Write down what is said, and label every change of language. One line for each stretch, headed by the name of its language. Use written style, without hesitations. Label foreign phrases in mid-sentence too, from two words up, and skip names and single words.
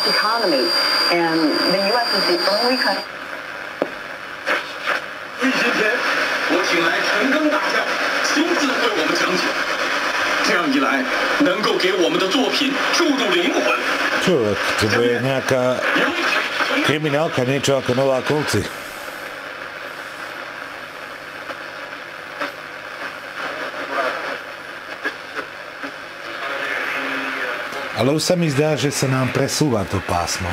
English: economy. And the U.S. is the only country.
Chinese: 今天我请来陈庚大将亲自为我们讲解，这样一来能够给我们的作品注入灵魂。
Slovak: Človek, to bude nejaká kriminálka, niečo ako Novákovci. Ale už sa mi zdá, že sa nám presúva to pásmo.